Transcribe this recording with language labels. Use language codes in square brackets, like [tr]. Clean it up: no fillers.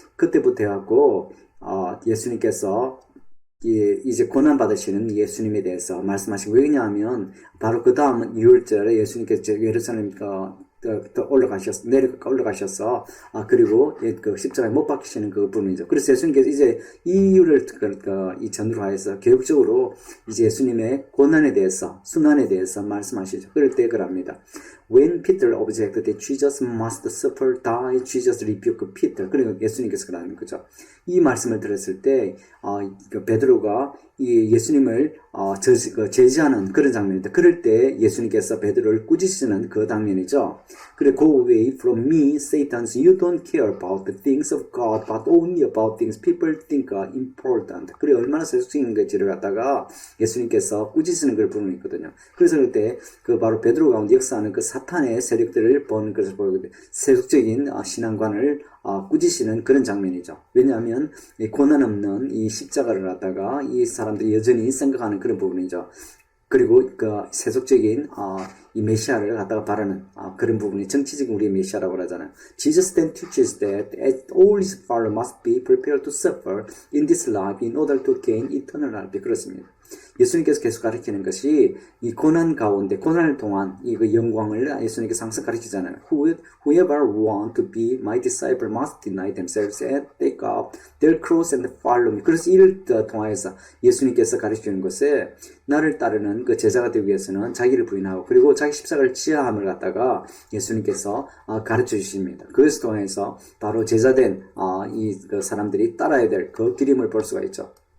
[ko] 그때부터 해갖고 예수님께서 이제 고난받으시는 예수님에 대해서 말씀하시고, 왜냐하면 바로 그 다음 6월절에 예수님께서 예루살렘 올라가셔서 그리고 그 십자가에 못 박히시는 그 부분이죠. 그래서 예수님께서 이제 이 이유를 이 전후로 하여서 교육적으로 이제 예수님의 고난에 대해서, 순환에 대해서 말씀하시죠. 그럴 때 그럽니다. [en] When Peter objected that Jesus must suffer, die, Jesus rebuked Peter. [ko] 그리고 예수님께서 그러는 거죠. 이 말씀을 들었을 때 베드로가 이 예수님을 제지하는 그런 장면입니다. 그럴 때 예수님께서 베드로를 꾸짖으시는 그 장면이죠. [en] 그래, Go away from me, Satan. You don't care about the things of God, but only about things people think are important. [ko] 그래, 얼마나 세속적인 것지를 갖다가 예수님께서 꾸짖으시는 걸 부르는 있거든요. 그래서 그때 바로 베드로 가운데 역사하는 그 사탄의 세력들을 보는 것을 보거든요. 세속적인 신앙관을 꾸짖으시는 그런 장면이죠. 왜냐하면 고난 없는 이 십자가를 갖다가 이 사람들이 여전히 생각하는 그런 부분이죠. 그리고 그 세속적인 이 메시아를 갖다가 바라는 그런 부분이 정치적인 우리의 메시아라고 하잖아요. [en] Jesus then teaches that all his followers must be prepared to suffer in this life in order to gain eternal life. [ko] 그렇습니다. 예수님께서 계속 가르치는 것이 이 고난 가운데, 고난을 통한 이 영광을 예수님께서 항상 가르치잖아요. [en] Whoever want to be my disciple must deny themselves and take up their cross and follow me. [ko] 그래서 이를 통하여서 예수님께서 가르치는 것에 나를 따르는 그 제자가 되기 위해서는 자기를 부인하고 그리고 자기 십자가를 지어함을 갖다가 예수님께서 가르쳐 주십니다. 그것을 통해서 바로 제자된 그 사람들이 따라야 될 그 기림을 볼 수가 있죠.